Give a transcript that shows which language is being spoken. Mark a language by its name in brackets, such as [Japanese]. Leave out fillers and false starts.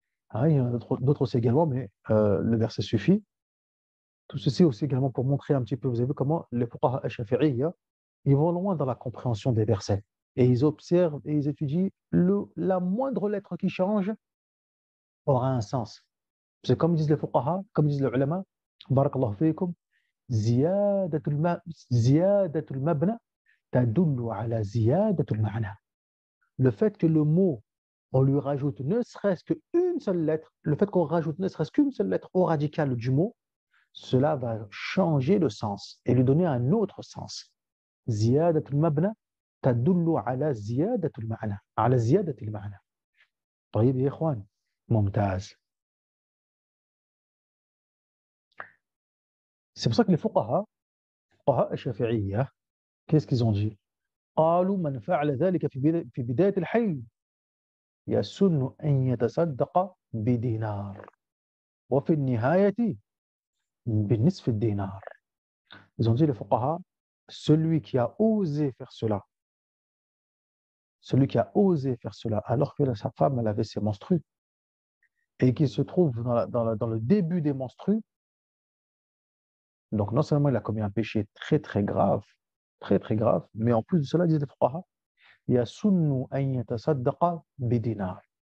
[French] Ah, il y en a d'autres aussi également, mais le verset suffit. Tout ceci aussi également pour montrer un petit peu, vous avez vu comment les fuqaha shafi'iyya, ils vont loin dans la compréhension des versets. Et ils observent et ils étudient la moindre lettre qui change aura un sens. C'est comme disent les fuqaha, comme disent les ulama, barakallahu fiikum, [Arabic] زيادة زيادة المبنى تدل على زيادة المعنى. [French] Le fait que le mot, on lui rajoute ne serait-ce qu'une seule lettre, le fait qu'on rajoute ne serait-ce qu'une seule lettre au radical du mot, cela va changer le sens et lui donner un autre sens. [Arabic] زيادة المبنى تدل على زيادة المعنى على زيادة المعنى. طيب يا إخوان ممتاز. [French] C'est pour ça que les [Arabic] فقهاء الشافعية [French] qu'est-ce qu'ils ont dit؟ [Arabic] قالوا من فعل ذلك في بداية الحي يسن أن يتصدق بدينار وفي النهاية بنصف الدينار. [French] Ils ont dit les fuqaha, celui qui a osé faire cela, celui qui a osé faire cela alors que sa femme elle avait ses menstrues et qui se trouve dans le début des menstrues, donc non seulement il a commis un péché très très grave, mais en plus de cela, disent les fuqaha, [Arabic] يسن أن يتصدق بدينار.